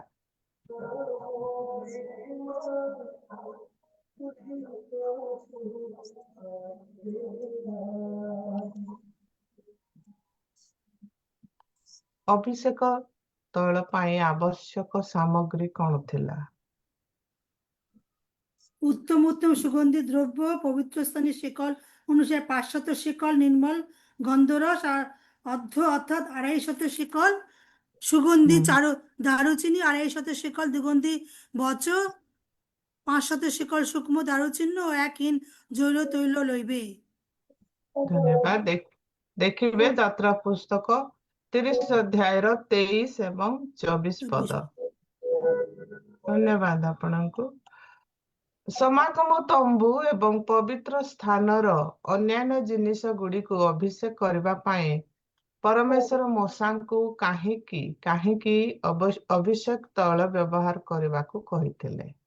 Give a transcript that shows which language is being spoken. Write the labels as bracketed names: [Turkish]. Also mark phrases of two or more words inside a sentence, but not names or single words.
[Odia] ଅଭିଷେକ ତୈଳ ପାଇଁ ଆବଶ୍ୟକ ସାମଗ୍ରୀ କଣ ଥିଲା? [Bangla] উত্তম উত্তম সুগন্ধি দ্রব্য, পবিত্র স্থানে শিকল অনুসারে 500 শিকল নির্মল গন্ধরস আর অর্থাৎ 250 শিকল সুগন্ধি দারুচিনি, 250 শিকল দুগন্ধি বচ, 500 শিকল সূক্ষ্ম দারুচিহ্ন ও 1 হিন জৈল তৈল লইবে। [Odia] ଧନ୍ୟବାଦ। ଦେଖିବେ ଯାତ୍ରା ପୁସ୍ତକ 30 ଅଧ୍ୟାୟର 23 ଏବଂ 24 ପଦ। ଧନ୍ୟବାଦ ଆପଣଙ୍କୁ। ସମାଗମ ତମ୍ବୁ ଏବଂ ପବିତ୍ର ସ୍ଥାନର ଅନ୍ୟାନ୍ୟ ଜିନିଷ ଗୁଡ଼ିକୁ ଅଭିଷେକ କରିବା ପାଇଁ ପରମେଶ୍ୱର ମୂଷାଙ୍କୁ କାହିଁକି ଅଭିଷେକ ତୈଳ ବ୍ୟବହାର କରିବାକୁ କହିଥିଲେ?